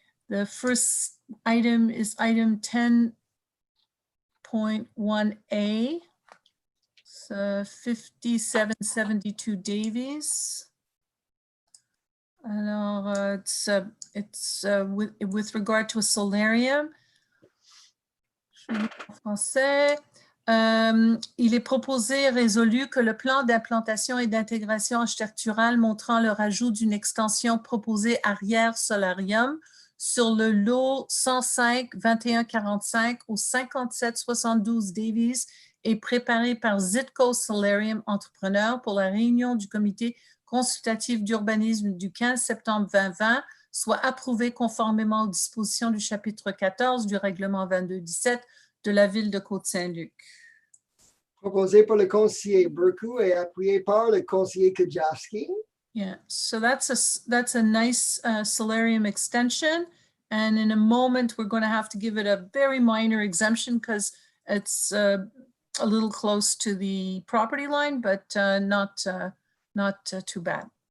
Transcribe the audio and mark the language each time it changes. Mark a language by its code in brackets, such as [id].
[en] The first item is item 10.1A. It's 5772 Davies. Alors, it's with regard to a solarium. [fr] Français. Il est proposé et résolu que le plan d'implantation et d'intégration architecturale montrant le rajout d'une extension proposée arrière solarium sur le lot 105-2145 au 5772 Davies est préparé par Zitco Solarium Entrepreneur pour la réunion du comité consultatif d'urbanisme du 15 septembre 2020, soit approuvé conformément aux dispositions du chapitre 14 du règlement 2217 de la ville de Côte Saint-Luc. Proposé par le conseiller Burku et appuyé par le conseiller Kajowski. [en] Yeah, so that's a nice solarium extension. And in a moment, we're going to have to give it a very minor exemption because it's a little close to the property line, but not too bad.